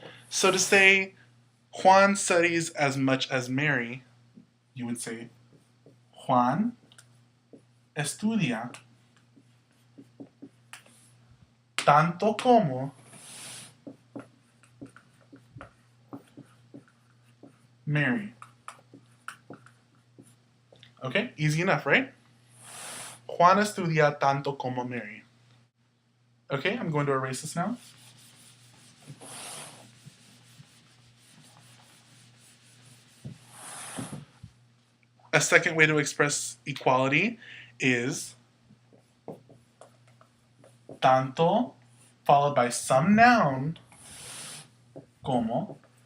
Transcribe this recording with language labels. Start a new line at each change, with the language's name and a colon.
English: So to say Juan studies as much as Mary, you would say
Spanish: Juan estudia tanto como Mary.
English: Okay, easy enough, right?
Spanish: Juan estudia tanto como Mary.
English: Okay, I'm going to erase this now. A second way to express equality is tanto followed by some noun, como.